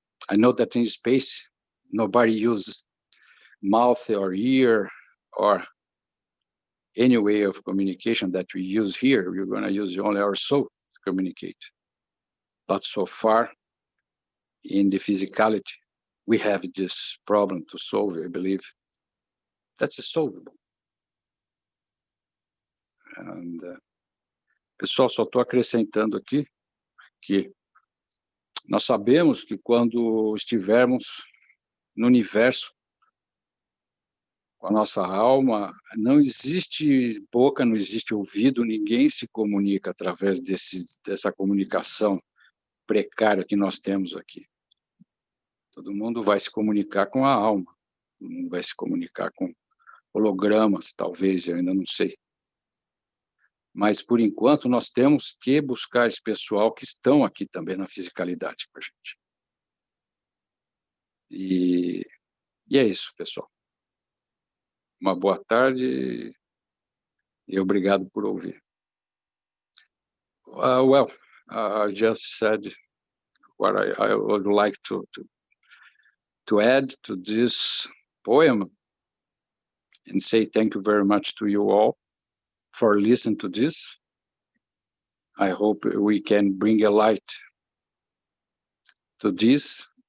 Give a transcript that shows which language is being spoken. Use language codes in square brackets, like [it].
[en] I know that in space, nobody uses mouth or ear or any way of communication that we use here. We're going to use only our soul to communicate. But so far, in the physicality, we have this problem to solve, I believe. That's solvable. [pt] And, pessoal, só estou acrescentando aqui que nós sabemos que quando estivermos no universo, com a nossa alma, não existe boca, não existe ouvido, ninguém se comunica através dessa comunicação precária que nós temos aqui. Todo mundo vai se comunicar com a alma, todo mundo vai se comunicar com hologramas, talvez, eu ainda não sei. Mas, por enquanto, nós temos que buscar esse pessoal que estão aqui também na fisicalidade com a gente. E é isso, pessoal. Uma boa tarde e obrigado por ouvir. [en] Well, I just said what I would like to add to this poem and say thank you very much to you all for listening to this. I hope we can bring a light to this.